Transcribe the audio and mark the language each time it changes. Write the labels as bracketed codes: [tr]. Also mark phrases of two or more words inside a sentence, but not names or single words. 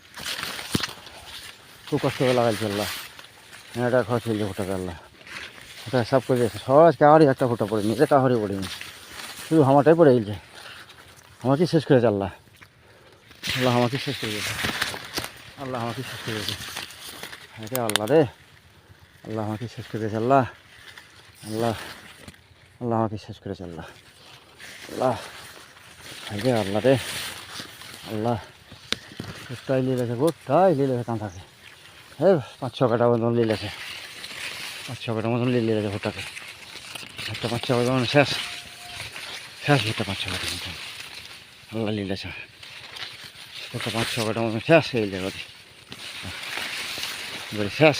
[bn] খুব কষ্ট করে লাগাইছে, আল্লাহ এটা খরচ হয়েছে ফোটাকে, আল্লাহ ওটা সব করে দিয়েছে, সহজ কাহারই একটা ফোটা পড়েনি, এটা কাহারই পড়েনি, শুধু আমারটাই পড়ে গেছে, আমাকে শেষ করেছে আল্লাহ আমাকে শেষ করে দিয়েছে, এটা আল্লাহ রে, আল্লাহ আমাকে শেষ করে দিয়েছে। আল্লাহ আল্লাহ আল্লাহ আমাকে শেষ করেছে। আল্লাহ আল্লাহ রে আল্লাহ রে আল্লাহ গোটাই লিলেছে, গোটাই লিলেছে কাঁথাকে। হ্যাঁ 5-6 কাটা মতন লিলেছে, 5-6 কাটা মতন লিলেছে ভুট্টাকে। ভুট্টা 5-6 কাটা মানে শেষ শেষ ভুট্টা 5-6 কাটা মতন আল্লাহ লিলেছে। ভুট্টা 5-6 কাটা মতন শেষ হয়ে যাবে বলি শেষ।